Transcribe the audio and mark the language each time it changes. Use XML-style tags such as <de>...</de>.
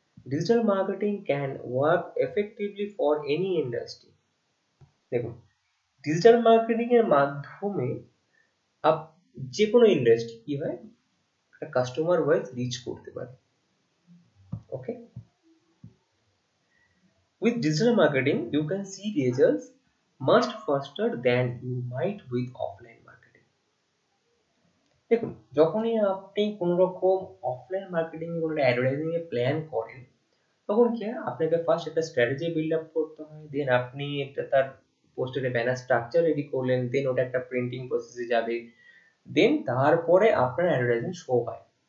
<en>Digital marketing can work effectively for any industry.</en> <bn>দেখুন, digital marketing এর মাধ্যমে যে কোনো ইন্ডাস্ট্রি কি হয়, একটা কাস্টমার ওয়াইজ রিচ করতে পারে।</bn> <en>Okay, with digital marketing you can see results much faster than you might with offline marketing.</en> <bn>দেখুন, যখনই আপনি কোনো রকম অফলাইন মার্কেটিং এ কোনো অ্যাডভার্টাইজিং এ প্ল্যান করেন, তখন কি হয়, আপনাকে ফার্স্ট একটা স্ট্র্যাটেজি বিল্ড আপ করতে হয়, দেন আপনি একটা তার পোস্টারে ব্যানার স্ট্রাকচার রেডি করলেন, দেন ওটা একটা প্রিন্টিং প্রসেসে যাবে, দেন তারপরে আপনার অ্যাডভার্টাইজিং শো হয়।</bn>